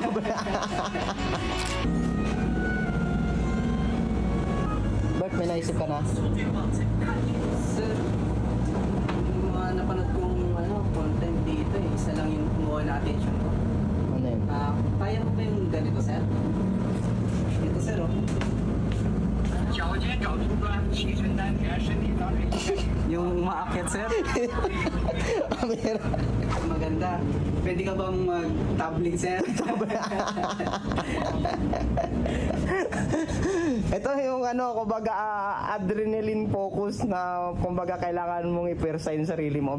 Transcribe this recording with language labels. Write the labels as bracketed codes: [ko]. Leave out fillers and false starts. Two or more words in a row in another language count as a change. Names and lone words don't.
[tl] Bert, may naisip ka na? Sir, yung mga napanood kong content dito isa lang yung kumuha na attention ko. Ano yun? Kaya mo ba yung ganito, sir? Ito, sir, oh. [zh] 脚尖找出端，齐身丹田，身体当成一个 [tl] Yung umaakyat, sir. Maganda. Pwede ka bang mag-tablet, sir? Ito yung kumbaga [en] adrenaline focus [tl] na kumbaga kailangan mong i-persa yung sarili mo.